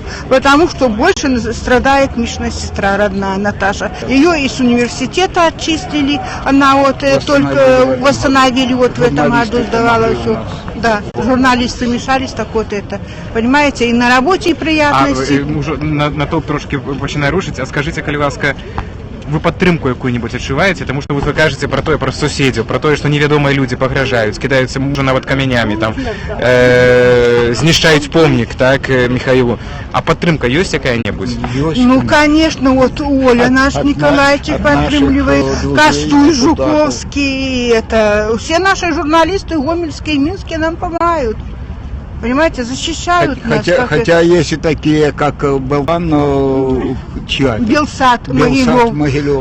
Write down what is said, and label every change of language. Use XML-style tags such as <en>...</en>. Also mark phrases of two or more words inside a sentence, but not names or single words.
<ru>Потому что больше страдает Мишина сестра родная, Наташа. Ее из университета отчислили, она вот только восстановили вот в этом году, сдавала все. Да, журналисты мешались, так вот это. Понимаете, и на работе приятности.</ru> <uk>На то трошки починає рушить.</uk> <be>А скажите, калі ласка, вы падтрымку якую-нибудь адчуваеце, тому што вы кажаце про тое, про суседзяў, про тое, што невядомыя людзі пагражаюць, кідаюцца можа нават камянямі, там знішчаюць помнік, так, Михаилу. А падтрымка ёсць якая-небудзь?</be> <ru>Ну, конечно, вот Оля наш Николаевич подтримливает, Костуй Жуковский, это все наши журналисты гомельские и минские нам помогают. Понимаете, защищают нас. Хотя есть и такие, как Белан, Белсат Могилев.</ru>